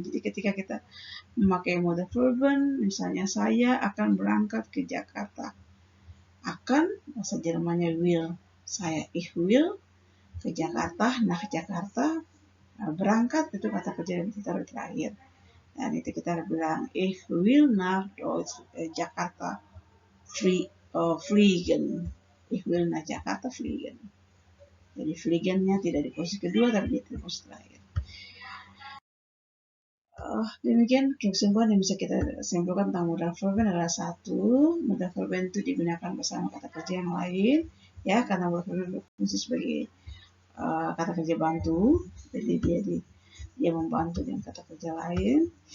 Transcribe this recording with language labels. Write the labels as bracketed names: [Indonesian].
[Indonesian] Jadi ketika kita memakai modal verben, misalnya saya akan berangkat ke Jakarta. Akan, bahasa Jermannya will. Saya [German] ich will [Indonesian] ke Jakarta, [German] nach Jakarta. [Indonesian] Berangkat itu kata kerja yang ditaruh terakhir. Dan itu kita bilang [German] ich will nach Jakarta fliegen. Ich will nach Jakarta fliegen. [Indonesian] Jadi fliegen-nya tidak di posisi kedua tapi di posisi terakhir. Demikian kesimpulan yang bisa kita simpulkan tentang modal verben adalah 1. Modal verben itu digunakan bersama kata kerja yang lain, ya, karena modal verben berfungsi sebagai kata kerja bantu, jadi dia membantu dengan kata kerja lain.